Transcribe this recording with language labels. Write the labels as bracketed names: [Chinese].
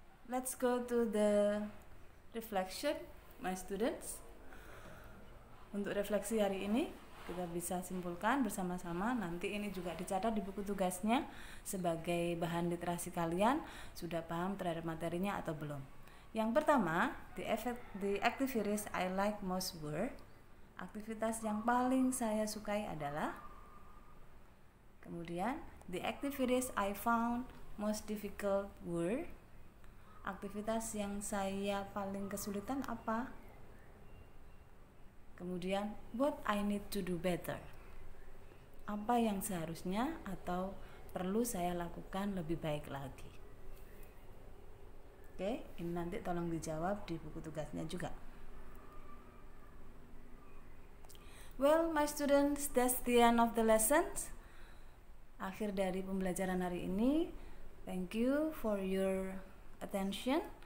[English] Let's go to the reflection, my students. [Indonesian] Untuk refleksi hari ini kita bisa simpulkan bersama-sama. Nanti ini juga dicatat di buku tugasnya sebagai bahan literasi kalian. Sudah paham terhadap materinya atau belum? Yang pertama, [English] the activities I like most were. [Indonesian] Aktivitas yang paling saya sukai adalah. Kemudian, [English] the activities I found most difficult were. [Indonesian] Aktivitas yang saya paling kesulitan apa? Kemudian, [English] what I need to do better. [Indonesian] Apa yang seharusnya atau perlu saya lakukan lebih baik lagi. Oke, ini nanti tolong dijawab di buku tugasnya juga. [English] Well, my students, that's the end of the lessons. [Indonesian] Akhir dari pembelajaran hari ini. [English] Thank you for your attention.